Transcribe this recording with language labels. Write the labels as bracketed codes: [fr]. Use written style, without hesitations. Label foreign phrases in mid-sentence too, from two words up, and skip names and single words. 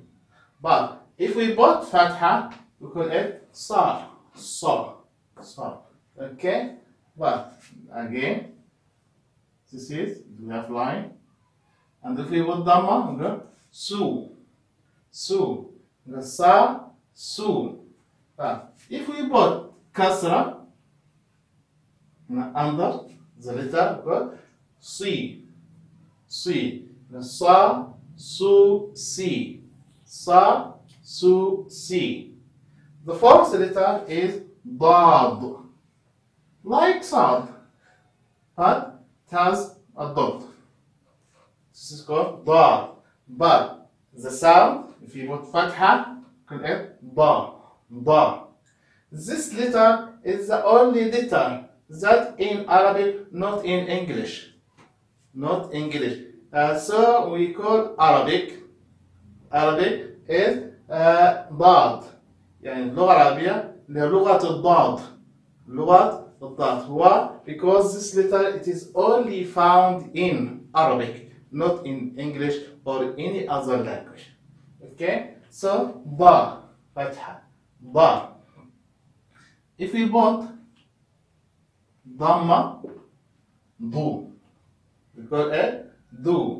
[en] But if we put fatha, we call it sa. Sa. Sa. Okay? But again, this is, we have line. And if we put dhamma, we go su. Su. We go sa, su. But if we put kasra under the letter, we go si. Si. Sa, su, si. Sa, su, si. The fourth letter is dad. Like sound, but it has a dot. This is called dad. But the sound, if you put fatha, call it ba. Ba. This letter is the only letter that in Arabic, not in English. Not English. So we call Arabic. Arabic is ضاد. [ar] يعني اللغة العربية لغة الضاد. لغة الضاد. [en] Why? Because this letter it is only found in Arabic, not in English or any other language. Okay? So [ar] ضا فتحة ضا. [en] If we put [ar] ضمة ضو, [en] we call it ضو.